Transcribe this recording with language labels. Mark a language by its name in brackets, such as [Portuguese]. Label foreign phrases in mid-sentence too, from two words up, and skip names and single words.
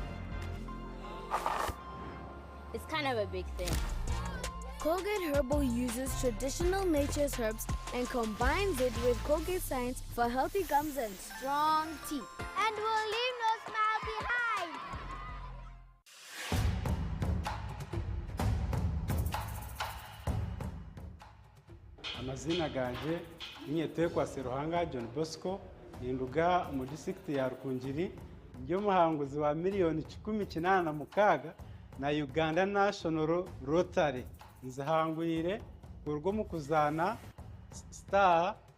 [English] It's kind of a big thing. Colgate Herbal uses traditional nature's herbs and combines it with Colgate Science for healthy gums and strong teeth. And we'll leave no smile behind. [Nyankole] Amazina ganje inyetekwa Seruhanga John Bosco ninduga mu district ya Rukungiri nyo muhanguzi wa miliyoni 18 na Uganda National Rotary nzahangwire urwo mu kuzana star